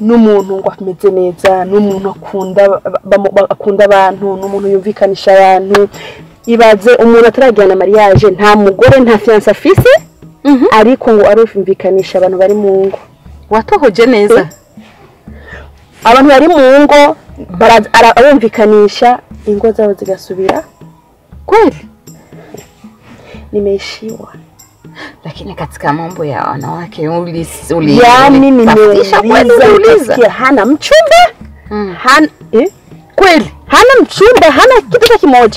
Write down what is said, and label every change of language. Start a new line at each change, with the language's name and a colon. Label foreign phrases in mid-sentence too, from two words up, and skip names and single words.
Rundi: N'umuntu ngo ameze neza, n'umuntu akunda abantu, n'umuntu yumvikanisha abantu. Ibaze umuntu atarajyana mariage nta mugore nta fiance afise, ariko ngo arumvikanisha abantu bari mu ngo. Watohoje neza. Abantu bari mu ngo arumvikanisha ingo zabo zigasubira.
Swahili: Kweli? Nimeishiwa. Lakini katika mambo ya wanawake yani nimeuliza hana mchumba? Hana kweli hana mchumba, hana kitu kimoja.